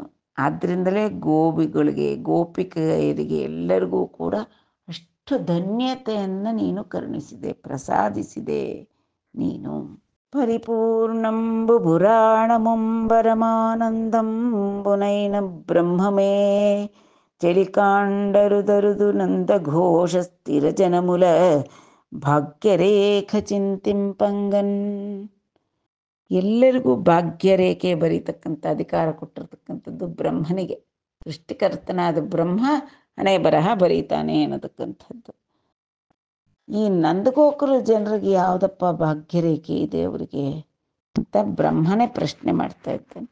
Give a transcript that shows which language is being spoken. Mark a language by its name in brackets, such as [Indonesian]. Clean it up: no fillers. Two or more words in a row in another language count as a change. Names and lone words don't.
[Kannada] ಆದ್ದರಿಂದಲೇ ಗೋಪಿಕೆಯರಿಗೆ ಎಲ್ಲರಿಗೂ ಕೂಡ ಅಷ್ಟು ಧನ್ಯತೆಯನ್ನು ನೀನು ಕರುಣಿಸಿದೆ, ಪ್ರಸಾದಿಸಿದೆ ನೀನು. [Telugu] పరిపూర్ణంబు పురాణముంబరమానందంబునైన బ్రహ్మమే చెలికాండరుదరుదు నందఘోష స్థిర జనముల భాగ్యరేఖ చింతింపంగన్. [Kannada] ಎಲ್ಲರಿಗೂ ಭಾಗ್ಯರೇಖೆ ಬರೀತಕ್ಕಂಥ ಅಧಿಕಾರ ಕೊಟ್ಟಿರ್ತಕ್ಕಂಥದ್ದು ಬ್ರಹ್ಮನಿಗೆ. ಸೃಷ್ಟಿಕರ್ತನಾದ ಬ್ರಹ್ಮ ಹಣೆ ಬರಹ ಬರೀತಾನೆ ಅನ್ನತಕ್ಕಂಥದ್ದು. ಈ ನಂದಗೋಕುಲ ಜನರಿಗೆ ಯಾವುದಪ್ಪ ಭಾಗ್ಯರೇಖೆ ಇದೆ ಅವರಿಗೆ ಅಂತ ಬ್ರಹ್ಮನೇ ಪ್ರಶ್ನೆ ಮಾಡ್ತಾ ಇದ್ದಾನೆ.